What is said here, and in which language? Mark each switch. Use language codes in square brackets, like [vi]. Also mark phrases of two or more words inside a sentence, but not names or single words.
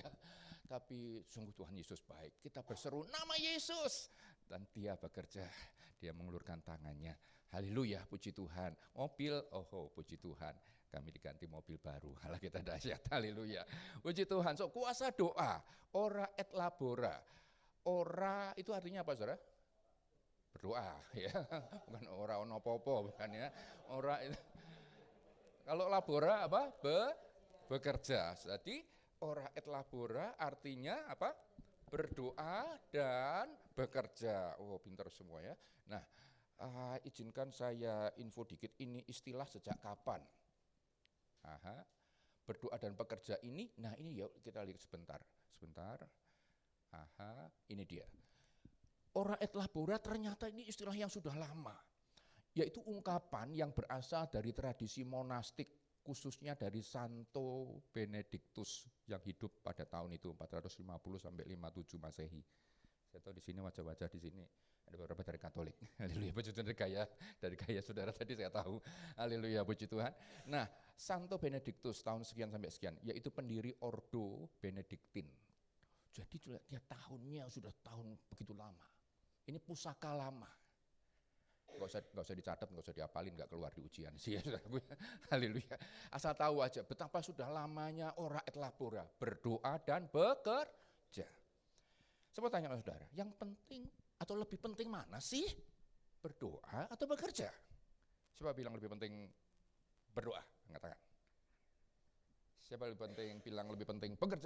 [id] Tapi sungguh Tuhan Yesus baik. Kita berseru nama Yesus dan dia bekerja. Dia mengulurkan tangannya. Haleluya, puji Tuhan. Mobil, oh puji Tuhan. Kami diganti mobil baru. Allah kita dahsyat. Haleluya. Puji Tuhan. So, kuasa doa. [la] Ora et labora. [id] Ora itu artinya apa, Saudara? Berdoa ya. Bukan [jv] ora ono popo, [id] bukan ya. Ora itu. Kalau labora apa? Bekerja. Jadi [la] ora et labora [id] artinya apa? Berdoa dan bekerja. Oh, pintar semua ya. Nah, izinkan saya info dikit, ini istilah sejak kapan? Berdoa dan bekerja ini, nah ini yuk kita lihat sebentar. Ini dia. [la] Ora et labora [id] ternyata ini istilah yang sudah lama. Yaitu ungkapan yang berasal dari tradisi monastik, khususnya dari Santo Benedictus yang hidup pada tahun itu 450 sampai 57 Masehi. Saya tahu di sini wajah-wajah di sini ada beberapa dari Katolik. Haleluya, puji Tuhan, dari gaya saudara tadi saya tahu. Haleluya, puji Tuhan. Nah, Santo Benedictus tahun sekian sampai sekian, yaitu pendiri Ordo Benediktin. Jadi dia tahunnya sudah tahun begitu lama. Ini pusaka lama. Gak usah dicatat, gak usah diapalin, gak keluar di ujian sih ya saudaraku. Haleluya. Asal tahu aja betapa sudah lamanya [la] ora et labora, [id] berdoa dan bekerja. Saya mau tanya sama saudara, yang penting atau lebih penting mana sih? Berdoa atau bekerja? Siapa bilang lebih penting berdoa? Angkat tangan. Siapa lebih penting bilang lebih penting bekerja?